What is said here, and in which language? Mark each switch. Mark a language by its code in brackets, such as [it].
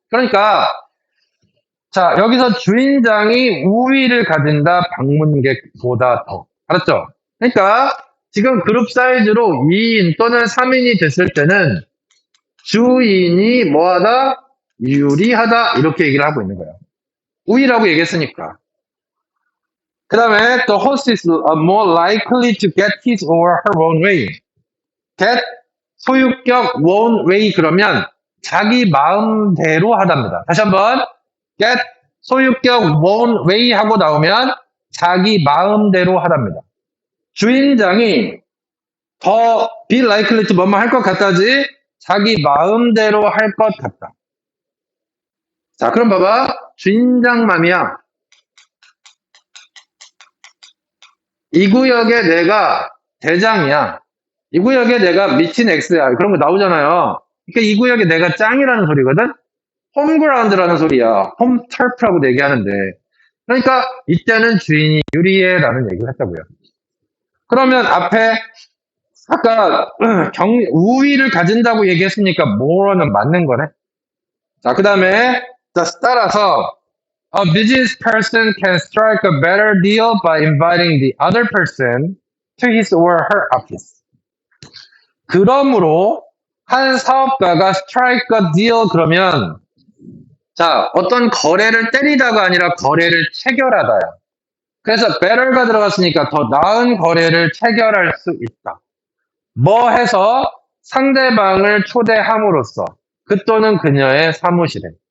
[ko] 그러니까, 자, 여기서 주인장이 우위를 가진다. 방문객보다 더. 알았죠? 그러니까, 지금 그룹 사이즈로 2인 또는 3인이 됐을 때는 주인이 뭐하다? 유리하다. 이렇게 얘기를 하고 있는 거예요. 우위라고 얘기했으니까. 그 다음에 [en] the host is more likely to get his or her own way. [ko] get 소유격 own way 그러면 자기 마음대로 하답니다. 다시 한번 get 소유격 own way 하고 나오면 자기 마음대로 하답니다. 주인장이 더 [en] be likely to [ko] 뭐뭐 할 것 같다지 자기 마음대로 할 것 같다. 자, 그럼 봐봐. 주인장 맘이야. 이 구역에 내가 대장이야. 이 구역에 내가 미친 X야. 그런 거 나오잖아요. 그러니까 이 구역에 내가 짱이라는 소리거든? 홈그라운드라는 소리야. 홈 터프라고 얘기하는데. 그러니까 이때는 주인이 유리해라는 얘기를 했다고요. 그러면 앞에 아까 우위를 가진다고 얘기했으니까 more는 맞는 거네. 자, 그 다음에 따라서 [en] a business person can strike a better deal by inviting the other person to his or her office. [ko] 그러므로 한 사업가가 [en] strike a deal [ko] 그러면 자, 어떤 거래를 때리다가 아니라 거래를 체결하다야. 그래서 better가 들어갔으니까 더 나은 거래를 체결할 수 있다. 뭐 해서 상대방을 초대함으로써 그 또는 그녀의 사무실에.